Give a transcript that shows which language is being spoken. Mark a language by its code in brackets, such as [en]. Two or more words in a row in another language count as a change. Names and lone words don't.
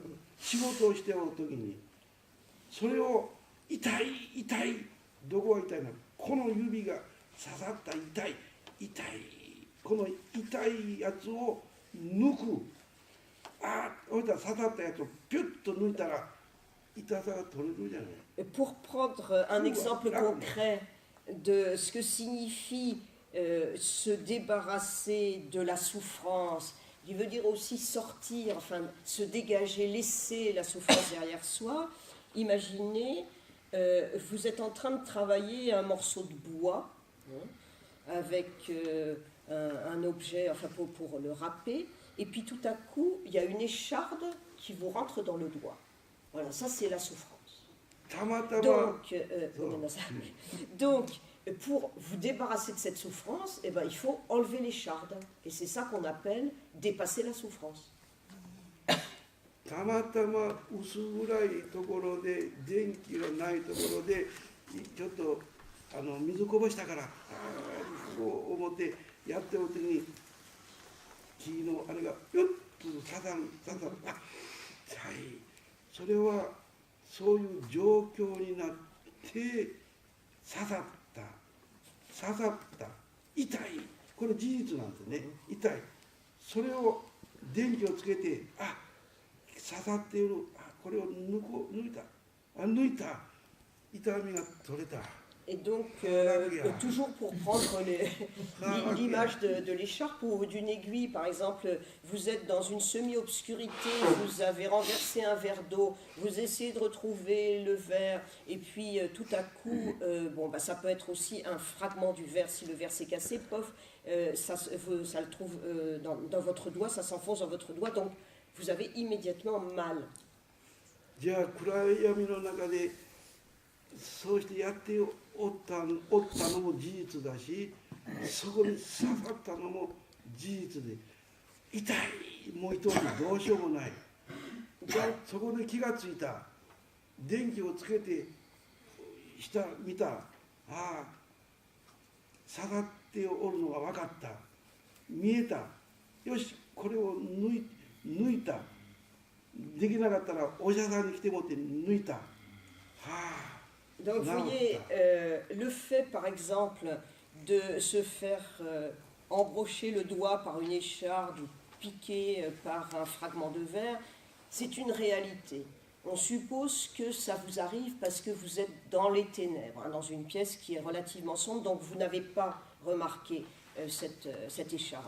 [ja] 仕事をしておる時にそれを痛いどこが痛いの、この指が刺さった痛いこの痛いやつを抜く。刺さったやつをピュッと抜いたら痛さが取れるじゃない。 [fr] Pour prendre un exemple concret de ce que signifie se débarrasser de la souffrance, il veut dire aussi sortir, enfin se dégager, laisser la souffrance derrière soi. Imaginez, vous êtes en train de travailler un morceau de bois avec un objet, enfin pour le râper, et puis tout à coup, il y a une écharde qui vous rentre dans le doigt. Voilà, ça c'est la souffrance. Donc, pour vous débarrasser de cette souffrance, eh ben, il faut enlever l'écharde. Et c'est ça qu'on appelle dépasser la souffrance. [ja] たまたま薄暗いところで電気がないところでちょっと水こぼしたからこう思ってやってる時に木のあれがピュッと刺さる。それはそういう状況になって刺さった痛い、これ事実なんですね。痛い、それを電気をつけて刺さっている、これを抜いた痛みが取れた。 [fr] Et donc, toujours pour prendre l'image de l'écharpe ou d'une aiguille, par exemple, vous êtes dans une semi-obscurité, vous avez renversé un verre d'eau, vous essayez de retrouver le verre, et puis tout à coup, ça peut être aussi un fragment du verre, si le verre s'est cassé, ça le trouve dans votre doigt, ça s'enfonce dans votre doigt, donc vous avez immédiatement mal. [ja] じゃあ暗闇の中でそうしてやっておったのも事実だし、そこに刺さったのも事実で痛い、もう一人どうしようもない。そこで気がついた、電気をつけて見た、刺さっておるのが分かった、見えた、よしこれを抜いた、できなかったらお医者さんに来てもって抜いた。 [fr] Donc vous voyez, le fait par exemple de se faire embrocher le doigt par une écharde ou piquer par un fragment de verre, c'est une réalité. On suppose que ça vous arrive parce que vous êtes dans les ténèbres, dans une pièce qui est relativement sombre, donc vous n'avez pas remarqué cette écharde.